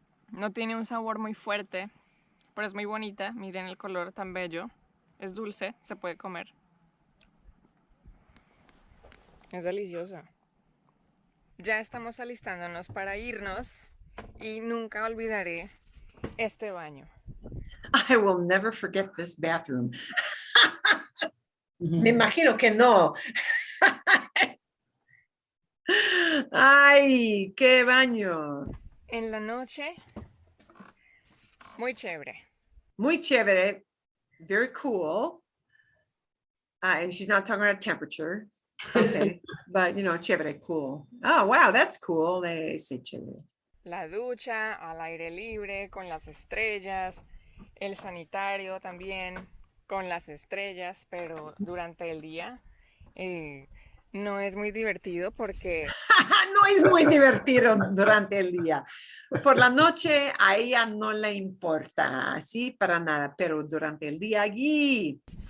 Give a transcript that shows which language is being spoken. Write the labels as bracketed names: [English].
[Spanish] No tiene un sabor muy fuerte, pero es muy bonita. Miren el color tan bello. Es dulce, se puede comer. Es deliciosa. Ya estamos alistándonos para irnos y nunca olvidaré este baño. [English] I will never forget this bathroom. [Spanish] Me imagino que no. Ay, qué baño. En la noche, muy chévere. Muy chévere. Very cool. [English] And she's not talking about temperature. Okay. But, chévere, cool. Oh, wow, that's cool. Ese chévere. [Spanish] La ducha al aire libre con las estrellas, el sanitario también con las estrellas, pero durante el día no es muy divertido porque No es muy divertido durante el día. Por la noche a ella no le importa, sí, para nada, pero durante el día allí.